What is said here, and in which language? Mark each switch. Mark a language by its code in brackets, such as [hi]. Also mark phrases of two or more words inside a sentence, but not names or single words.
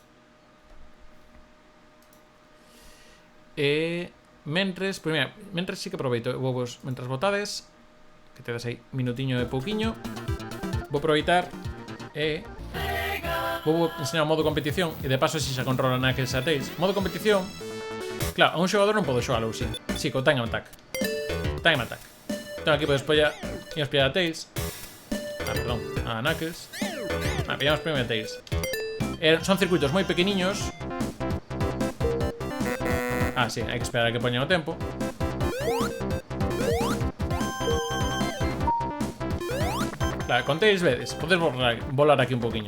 [gl] Mentres, pues mira, mentres sí que aproveito vos, mentras votades, que te das aí minutiño de pouquiño, vou aproveitar vou enseñar o modo competición e de paso si se controla Knuckles e Tails. Modo competición, claro, a un xogador non podo xogalo así. [en] Si, co time attack. Time attack. [gl] Entón aquí podes pillar a Tails. Perdón, a Knuckles. Pillamos primeiro a Tails. Son circuitos moi pequeniños. Sí, hai que esperar a que poña o tempo. Claro, con Tails vedes, podes volar aquí un poquinho.